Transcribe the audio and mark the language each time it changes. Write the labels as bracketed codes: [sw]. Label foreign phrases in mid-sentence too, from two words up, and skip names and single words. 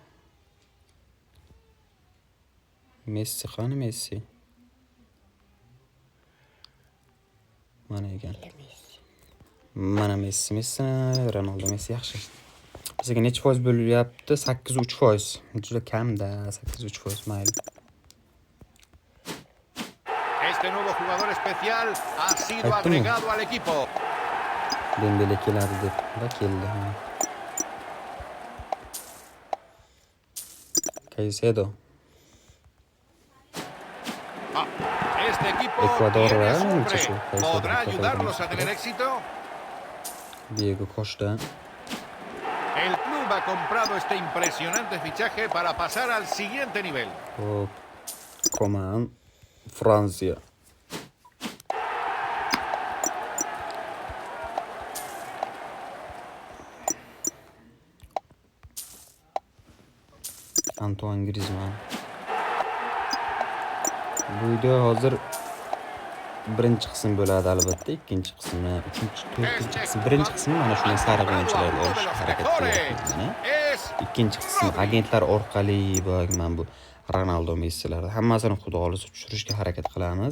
[uz] Messi qani, Messi? Mana ekan. Mana Messi, Ronaldo Messi yaxshi. Bizga necha foiz bo'lyapti? 8.3%. Juda kamda, 8.3% mayli. [es] Este nuevo jugador especial ha sido agregado al equipo. [uz] Dembele keladi deb keldi. Caicedo. [es] Este equipo Ecuador, tiene su hombre. [uz] Caicedo. [es] ¿Podrá ayudarlos a tener éxito? [uz] Diego Costa. [es] El club ha comprado este impresionante fichaje para pasar al siguiente nivel. [uz] Hop. Coman. Francia. Antoine Griezmann. Bu video hozir birinchi qism bo'ladi albatta, ikkinchi qismi, uchinchi, to'rtinchi qism, birinchi qismi mana shunday sariq o'yinchilarni olishga harakat qilyapman. Ikkinchi qism agentlar orqali man bu Ronaldo, Messilarni hammasini xudo xolisa tushirishga harakat qilamiz.